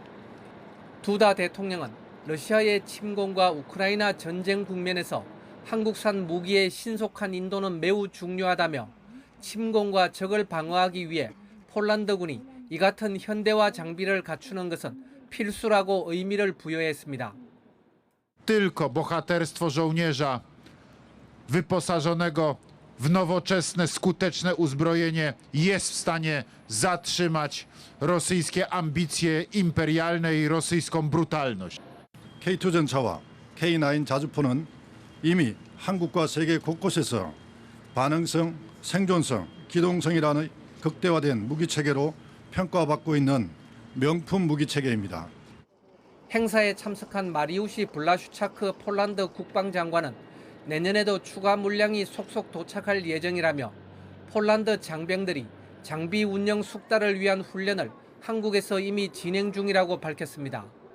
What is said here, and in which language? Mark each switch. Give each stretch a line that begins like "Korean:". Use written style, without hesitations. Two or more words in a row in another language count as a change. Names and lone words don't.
Korean: 두다 대통령은 러시아의 침공과 우크라이나 전쟁 국면에서 한국산 무기의 신속한 인도는 매우 중요하다며 침공과 적을 방어하기 위해 폴란드군이 이 같은 현대화 장비를 갖추는 것은 필수라고 의미를 부여했습니다.
Polish: Tylko bohaterstwo żołnierza wyposażonego w nowoczesne, skuteczne uzbrojenie jest w stanie zatrzymać rosyjskie ambicje imperialne i rosyjską brutalność.
Korean: K2 전차와 K9 자주포는 이미 한국과 세계 곳곳에서 반응성, 생존성, 기동성이라는 극대화된 무기체계로 평가받고 있는 명품 무기체계입니다. 행사에 참석한 마리우시 블라슈차크 폴란드 국방장관은 내년에도 추가 물량이 속속 도착할 예정이라며 폴란드 장병들이 장비 운영 숙달을 위한 훈련을 한국에서 이미 진행 중이라고 밝혔습니다.